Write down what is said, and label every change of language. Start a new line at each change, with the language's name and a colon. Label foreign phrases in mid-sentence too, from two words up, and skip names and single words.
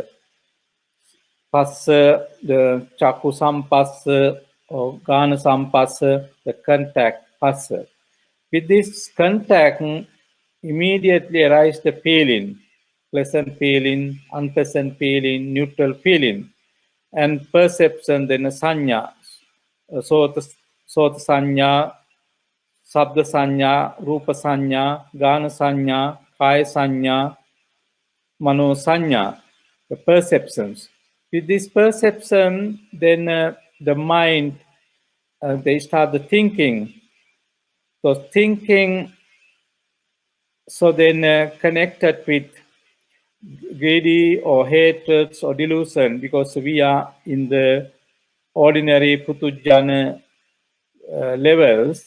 English: Passa, the
Pali: chaku sampassa
English: or
Pali: gana sampassa,
English: the contact, passa. With this contact, immediately arise the feeling, pleasant feeling, unpleasant feeling, neutral feeling, and perception, then
Pali: sanya, sota sanya, sabda sanya, rupa sanya, gana sanya, kaya sanya, mano sanya,
English: the perceptions. With this perception, then the mind, they start the thinking. So thinking, so then connected with greedy or hatred or delusion, because we are in the ordinary putujjana levels.